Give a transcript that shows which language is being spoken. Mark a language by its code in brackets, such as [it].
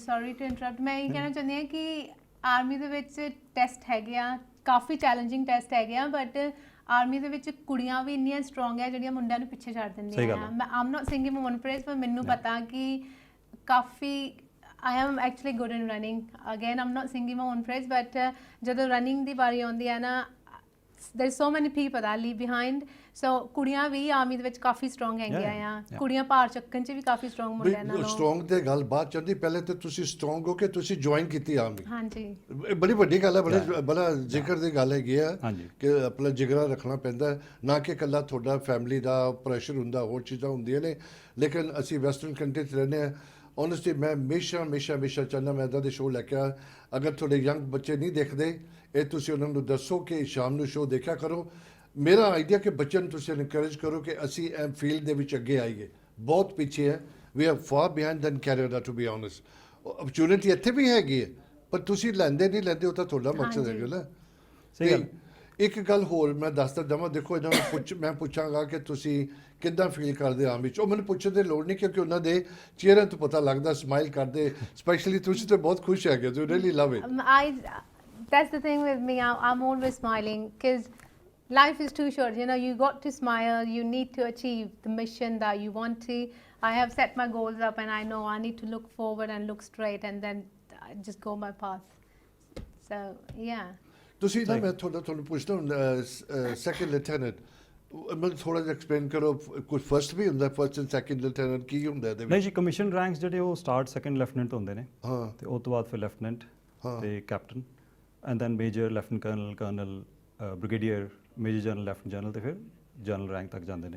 [en] sorry to interrupt, [pa] ਮੈਂ ਇਹ ਕਹਿਣਾ ਚਾਹੁੰਦੀ ਹਾਂ ਕਿ ਆਰਮੀ ਦੇ ਵਿੱਚ ਟੈਸਟ ਹੈਗੇ ਆ, ਕਾਫੀ ਚੈਲੰਜਿੰਗ ਟੈਸਟ ਹੈਗੇ ਆ, ਬਟ ਆਰਮੀ ਦੇ ਵਿੱਚ ਕੁੜੀਆਂ ਵੀ ਇੰਨੀਆਂ ਸਟਰੋਂਗ ਹੈ ਜਿਹੜੀਆਂ ਮੁੰਡਿਆਂ ਨੂੰ ਪਿੱਛੇ ਛੱਡ ਦਿੰਦੀਆਂ ਆ। [en] ਮੈਂ am not singing my own praise, [pa] ਪਰ ਮੈਨੂੰ ਪਤਾ ਕਿ ਕਾਫੀ [en] I am actually good in running. Again, I'm not singing my own praise, but [pa] ਜਦੋਂ running ਦੀ ਵਾਰੀ ਆਉਂਦੀ ਹੈ ਨਾ, [en] there's so many people that leave behind. [pa] So ਕੁੜੀਆਂ ਵੀ ਆਰਮੀ ਦੇ ਵਿੱਚ ਕਾਫੀ ਸਟਰੋਂਗ ਹੈਗੀਆਂ ਆ। ਕੁੜੀਆਂ ਭਾਰ ਚੱਕਣ 'ਚ ਵੀ ਕਾਫੀ ਸਟਰੋਂਗ ਮੁੰਡਿਆਂ ਨਾਲੋਂ। ਸਟਰੋਂਗ ਤੇ ਗੱਲ ਬਾਤ ਚੱਲਦੀ, ਪਹਿਲੇ ਤੇ ਤੁਸੀਂ ਸਟਰੋਂਗ ਹੋ ਕੇ ਤੁਸੀਂ ਜੁਆਇਨ ਕੀਤੀ ਆਰਮੀ। ਹਾਂਜੀ, ਇਹ ਬੜੀ ਵੱਡੀ ਗੱਲ ਹੈ, ਬੜਾ ਜ਼ਿਕਰ ਦੀ ਗੱਲ ਹੈਗੀ ਆ ਕਿ ਆਪਣਾ ਜਿਗਰਾ ਰੱਖਣਾ ਪੈਂਦਾ ਹੈ, ਨਾ ਕਿ ਇਕੱਲਾ ਤੁਹਾਡਾ ਫੈਮਿਲੀ ਦਾ ਪ੍ਰੈਸ਼ਰ ਹੁੰਦਾ, ਹੋਰ ਚੀਜ਼ਾਂ ਹੁੰਦੀਆਂ ਨੇ। ਲੇਕਿਨ ਅਸੀਂ ਵੈਸਟਰਨ ਕੰਟਰੀ 'ਚ ਰਹਿੰਦੇ ਹਾਂ। ਓਨੈਸਟਲੀ ਮੈਂ ਹਮੇਸ਼ਾ ਚਾਹੁੰਦਾ ਮੈਂ ਇੱਦਾਂ ਦੇ ਸ਼ੋਅ ਲੈ ਕੇ ਆ। ਅਗਰ ਤੁਹਾਡੇ ਯੰਗ ਬੱਚੇ ਨਹੀਂ ਦੇਖਦੇ, ਇਹ ਤੁਸੀਂ ਉਹਨਾਂ ਨੂੰ ਦੱਸੋ ਕਿ ਸ਼ਾਮ ਨੂੰ ਸ਼ੋਅ ਦੇਖਿਆ ਕਰੋ। ਮੇਰਾ ਆਈਡੀਆ ਕਿ ਬੱਚਿਆਂ ਨੂੰ ਤੁਸੀਂ ਇਨਕਰੇਜ ਕਰੋ ਕਿ ਅਸੀਂ ਇਹ ਫੀਲਡ ਦੇ ਵਿੱਚ ਅੱਗੇ ਆਈਏ। ਬਹੁਤ ਪਿੱਛੇ ਹੈ, [en] We are far behind than Canada to be honest. [pa] Opportunity ਇੱਥੇ ਵੀ ਹੈਗੀ ਹੈ, ਪਰ ਤੁਸੀਂ ਲੈਂਦੇ ਨਹੀਂ ਲੈਂਦੇ, ਉਹ ਤਾਂ ਤੁਹਾਡਾ ਮਕਸਦ ਹੈਗਾ ਨਾ। ਸਹੀ ਗੱਲ। ਇੱਕ ਗੱਲ ਹੋਰ ਮੈਂ ਦੱਸਦਾ ਦੇਵਾਂ, ਦੇਖੋ ਇਹਨਾਂ ਨੂੰ ਮੈਂ ਪੁੱਛਾਂਗਾ ਕਿ ਤੁਸੀਂ ਕਿੱਦਾਂ ਫੀਲ ਕਰਦੇ ਆਮ ਵਿੱਚ। ਉਹ ਮੈਨੂੰ ਪੁੱਛਣ ਦੀ ਲੋੜ ਨਹੀਂ, ਕਿਉਂਕਿ ਉਹਨਾਂ ਦੇ ਚਿਹਰੇ ਤੋਂ ਪਤਾ ਲੱਗਦਾ, ਸਮਾਈਲ ਕਰਦੇ। ਸਪੈਸ਼ਲੀ ਤੁਸੀਂ ਤਾਂ ਬਹੁਤ ਖੁਸ਼ ਹੈਗੇ, [en] You really love it. That's the thing with me. I'm always smiling because life is too short. You know, you got to smile. You need to achieve the mission that you want to. I have set my goals up, and I know I need to look forward and look straight, and then just go my path. So yeah. [pa] ਤੁਸੀਂ ਨਾ, ਮੈਂ ਤੁਹਾਨੂੰ ਪੁੱਛਦਾ ਹਾਂ, second lieutenant ਮੈਨੂੰ ਥੋੜਾ ਜਿਹਾ explain ਕਰੋ। ਕੁਝ ਫਰਸਟ ਵੀ ਹੁੰਦਾ, ਫਰਸਟ ਐਂਡ ਸੈਕੰਡ ਲੈਫਟੀਨੈਂਟ ਕੀ ਹੁੰਦਾ ਇਹਦੇ ਵਿੱਚ? ਨਹੀਂ ਜੀ, ਕਮਿਸ਼ਨ ਰੈਂਕਸ ਜਿਹੜੇ ਉਹ ਸਟਾਰਟ ਸੈਕੰਡ ਲੈਫਟੀਨੈਂਟ ਹੁੰਦੇ ਨੇ, ਹਾਂ, ਤੇ ਉਸ ਤੋਂ ਬਾਅਦ ਫਿਰ ਲੈਫਟੀਨੈਂਟ ਤੇ captain, and then major, lieutenant colonel, brigadier, major general, lieutenant general, ਤੇ ਫਿਰ ਜਨਰਲ ਰੈਂਕ ਤੱਕ ਜਾਂਦੇ ਨੇ।